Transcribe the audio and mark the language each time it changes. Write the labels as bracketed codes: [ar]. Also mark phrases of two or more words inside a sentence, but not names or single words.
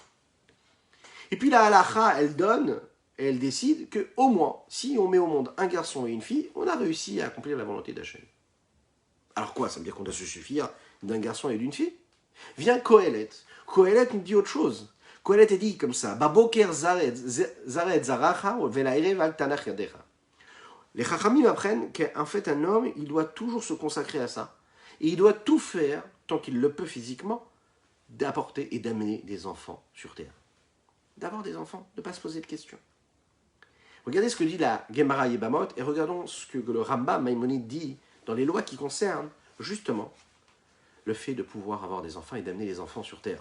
[fr] Et puis la halakha, elle donne, et elle décide que au moins, si on met au monde un garçon et une fille, on a réussi à accomplir la volonté d'Hachem. Alors quoi? Ça veut dire qu'on doit se suffire d'un garçon et d'une fille? Vient Kohelet. Kohelet nous dit autre chose. Kohelet est dit comme ça. [he] בבקר זרע זרעך ולערב אל תנח ידך. [fr] Les chachamim apprennent qu'en fait un homme, il doit toujours se consacrer à ça. Et il doit tout faire, tant qu'il le peut physiquement, d'apporter et d'amener des enfants sur terre. D'avoir des enfants, de ne pas se poser de questions. Regardez ce que dit la Gemara Yebamot et regardons ce que le Rambam Maïmonide dit dans les lois qui concernent justement le fait de pouvoir avoir des enfants et d'amener des enfants sur terre.